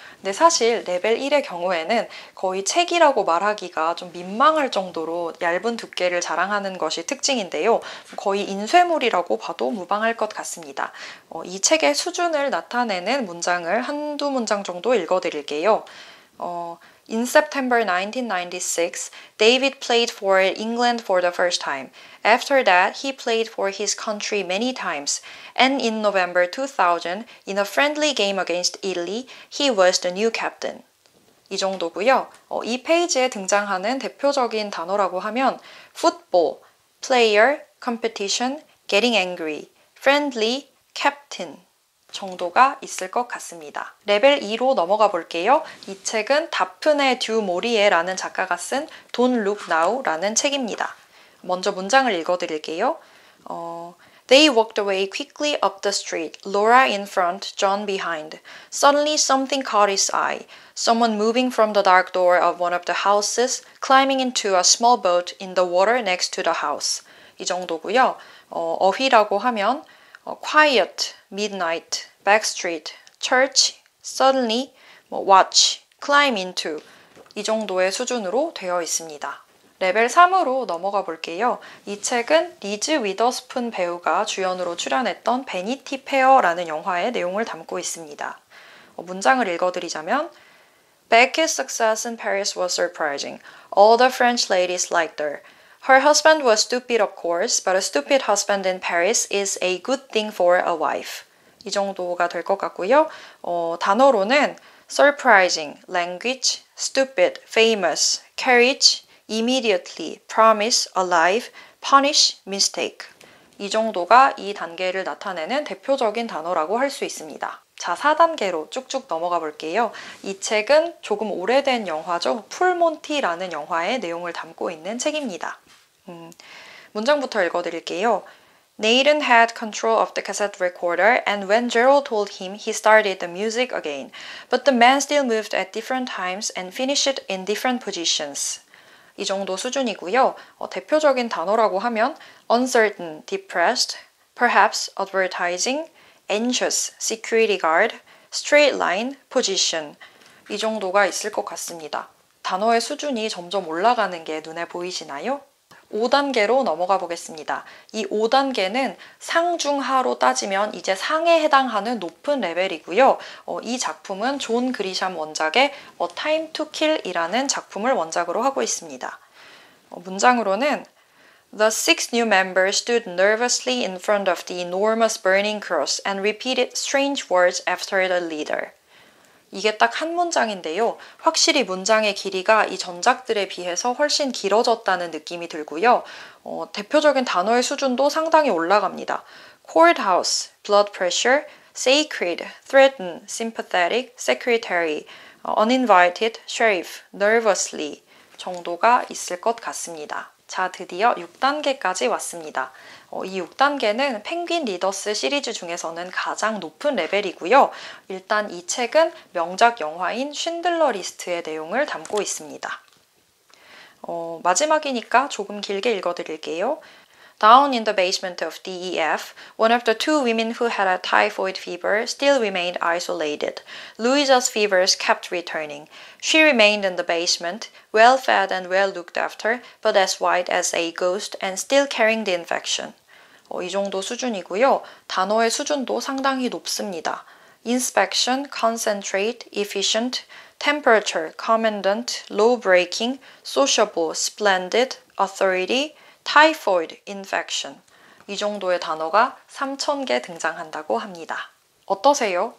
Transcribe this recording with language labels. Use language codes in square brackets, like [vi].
[ko] 근데 사실 레벨 1의 경우에는 거의 책이라고 말하기가 좀 민망할 정도로 얇은 두께를 자랑하는 것이 특징인데요. 거의 인쇄물이라고 봐도 무방할 것 같습니다. 이 책의 수준을 나타내는 문장을 한두 문장 정도 읽어드릴게요. [en] In September 1996, David played for England for the first time. After that, he played for his country many times. And in November 2000, in a friendly game against Italy, he was the new captain. [ko] 이 정도고요. 이 페이지에 등장하는 대표적인 단어라고 하면 [en] football, player, competition, getting angry, friendly, captain. [ko] 정도가 있을 것 같습니다. 레벨 2로 넘어가 볼게요. 이 책은 다프네 듀 모리에라는 작가가 쓴 Don't Look Now라는 책입니다. 먼저 문장을 읽어드릴게요. [en] They walked away quickly up the street, Laura in front, John behind. Suddenly something caught his eye. Someone moving from the dark door of one of the houses, climbing into a small boat in the water next to the house. [ko] 이 정도고요. 어휘라고 하면 [en] quiet, midnight, backstreet, church, suddenly, watch, climb into [ko] 이 정도의 수준으로 되어 있습니다. 레벨 3으로 넘어가 볼게요. 이 책은 리즈 위더스푼 배우가 주연으로 출연했던 베니티 페어라는 영화의 내용을 담고 있습니다. 문장을 읽어드리자면 [en] Becky's success in Paris was surprising. All the French ladies liked her. Her husband was stupid, of course, but a stupid husband in Paris is a good thing for a wife. [ko] 이 정도가 될 것 같고요. 단어로는 [en] surprising, language, stupid, famous, carriage, immediately, promise, alive, punish, mistake. [ko] 이 정도가 이 단계를 나타내는 대표적인 단어라고 할 수 있습니다. 자, 4단계로 쭉쭉 넘어가 볼게요. 이 책은 조금 오래된 영화죠. 풀몬티라는 영화의 내용을 담고 있는 책입니다. 문장부터 읽어드릴게요. [en] Nathan had control of the cassette recorder, and when Gerald told him, he started the music again. But the man still moved at different times and finished in different positions. [ko] 이 정도 수준이고요. 대표적인 단어라고 하면 [en] uncertain, depressed, perhaps advertising, anxious, security guard, straight line, position. [ko] 이 정도가 있을 것 같습니다. 단어의 수준이 점점 올라가는 게 눈에 보이시나요? 5단계로 넘어가 보겠습니다. 이 5단계는 상중하로 따지면 이제 상에 해당하는 높은 레벨이고요. 이 작품은 존 그리샴 원작의 A Time to Kill 이라는 작품을 원작으로 하고 있습니다. 문장으로는 [en] The 6 new members stood nervously in front of the enormous burning cross and repeated strange words after the leader. [ko] 이게 딱 한 문장인데요. 확실히 문장의 길이가 이 전작들에 비해서 훨씬 길어졌다는 느낌이 들고요. 대표적인 단어의 수준도 상당히 올라갑니다. [en] courthouse, blood pressure, sacred, threaten, sympathetic, secretary, uninvited, sheriff, nervously [ko] 정도가 있을 것 같습니다. 자, 드디어 6단계까지 왔습니다. 이 6단계는 펭귄 리더스 시리즈 중에서는 가장 높은 레벨이고요. 일단 이 책은 명작 영화인 쉰들러 리스트의 내용을 담고 있습니다. 마지막이니까 조금 길게 읽어드릴게요. [en] Down in the basement of DEF, one of the 2 women who had a typhoid fever still remained isolated. Louisa's fevers kept returning. She remained in the basement, well fed and well looked after, but as white as a ghost and still carrying the infection. [ko] 이 정도 수준이고요. 단어의 수준도 상당히 높습니다. [en] Inspection, concentrate, efficient, temperature, commandant, law breaking, sociable, splendid, authority, typhoid infection. [ko] 이 정도의 단어가 3,000개 등장한다고 합니다. 어떠세요?